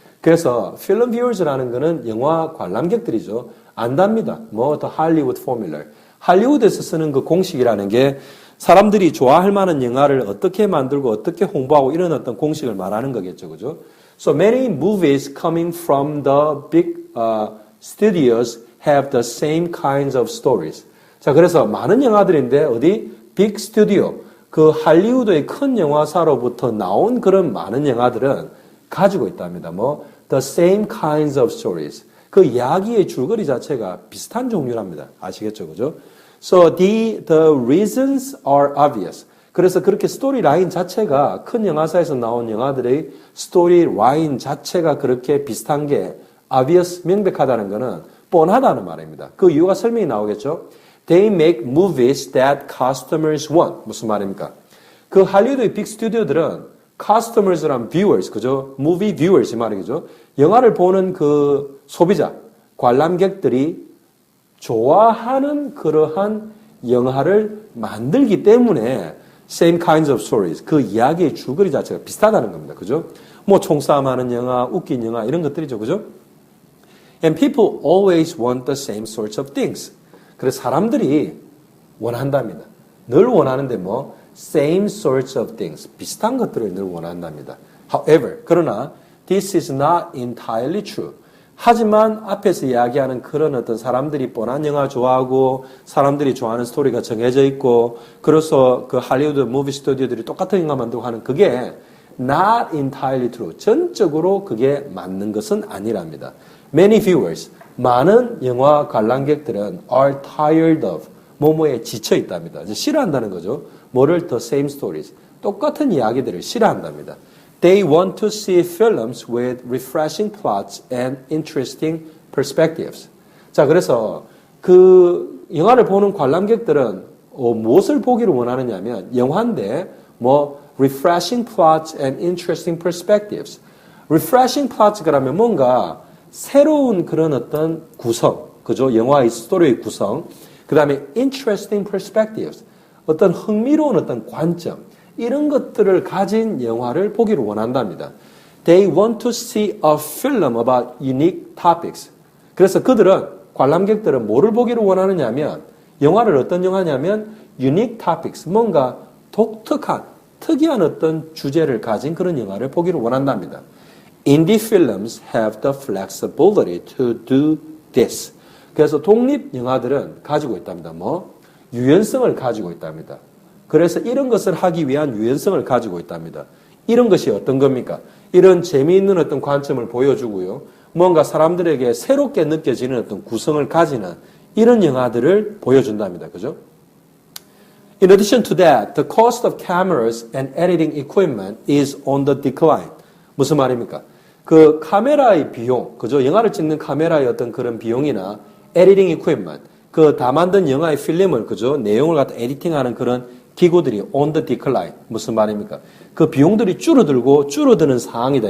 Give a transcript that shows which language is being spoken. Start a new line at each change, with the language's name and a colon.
Korean: 그래서 film viewers라는 거는 영화 관람객들이죠. 안답니다.
English: the Hollywood formula.
Korean: 할리우드에서 쓰는 그 공식이라는 게 사람들이 좋아할 만한 영화를 어떻게 만들고 어떻게 홍보하고 이런 어떤 공식을 말하는 거겠죠. 그죠?
English: So many movies coming from the big studios have the same kinds of stories.
Korean: 자, 그래서 많은 영화들인데 어디? 빅 스튜디오. 그 할리우드의 큰 영화사로부터 나온 그런 많은 영화들은 가지고 있답니다.
English: the same kinds of stories.
Korean: 그 이야기의 줄거리 자체가 비슷한 종류랍니다. 아시겠죠? 그죠?
English: So the reasons are obvious.
Korean: 그래서 그렇게 스토리 라인 자체가 큰 영화사에서 나온 영화들의 스토리 라인 자체가 그렇게 비슷한 게 obvious, 명백하다는 것은 뻔하다는 말입니다. 그 이유가 설명이 나오겠죠.
English: They make movies that customers want.
Korean: 무슨 말입니까? 그 할리우드의 빅 스튜디오들은 customers란 viewers, 그죠? movie viewers 이 말이죠. 영화를 보는 그 소비자, 관람객들이 좋아하는 그러한 영화를 만들기 때문에
English: same kinds of stories.
Korean: 그 이야기의 줄거리 자체가 비슷하다는 겁니다. 그죠? 총싸움하는 영화, 웃긴 영화 이런 것들이죠. 그죠?
English: And people always want the same sorts of things.
Korean: 그래서 사람들이 원한답니다. 늘 원하는데
English: same sorts of things.
Korean: 비슷한 것들을 늘 원한답니다.
English: However, 그러나 this is not entirely true.
Korean: 하지만 앞에서 이야기하는 그런 어떤 사람들이 뻔한 영화 좋아하고 사람들이 좋아하는 스토리가 정해져 있고 그래서 그 할리우드 무비 스튜디오들이 똑같은 영화 만들고 하는 그게
English: not entirely true.
Korean: 전적으로 그게 맞는 것은 아니랍니다.
English: Many viewers,
Korean: 많은 영화 관람객들은
English: are tired of
Korean: 뭐뭐에 지쳐 있답니다. 이제 싫어한다는 거죠.
English: 뭐를 the same stories.
Korean: 똑같은 이야기들을 싫어한답니다.
English: They want to see films with refreshing plots and interesting perspectives.
Korean: 자, 그래서 그 영화를 보는 관람객들은 무엇을 보기를 원하느냐면 영화인데 뭐
English: refreshing plots and interesting perspectives.
Korean: refreshing plots 그러면 뭔가 새로운 그런 어떤 구성, 그죠? 영화의 스토리의 구성. 그다음에 interesting perspectives. 어떤 흥미로운 어떤 관점. 이런 것들을 가진 영화를 보기를 원한답니다.
English: They want to see a film about unique topics.
Korean: 그래서 그들은 관람객들은 뭐를 보기를 원하느냐면 영화를 어떤 영화냐면 unique topics. 뭔가 독특한 특이한 어떤 주제를 가진 그런 영화를 보기를 원한답니다.
English: Indie films have the flexibility to do this.
Korean: 그래서 독립 영화들은 가지고 있답니다. 뭐 유연성을 가지고 있답니다. 그래서 이런 것을 하기 위한 유연성을 가지고 있답니다. 이런 것이 어떤 겁니까? 이런 재미있는 어떤 관점을 보여주고요. 뭔가 사람들에게 새롭게 느껴지는 어떤 구성을 가지는 이런 영화들을 보여준답니다. 그죠?
English: In addition to that, the cost of cameras and editing equipment is on the decline.
Korean: 무슨 말입니까? 그 카메라의 비용, 그죠? 영화를 찍는 카메라의 어떤 그런 비용이나 에디팅 이퀴프먼트, 그 다 만든 영화의 필름을, 그죠? 내용을 갖다 에디팅하는 그런 기구들이
English: on the decline.
Korean: 무슨 말입니까? 그 비용들이 줄어드는 상황이다.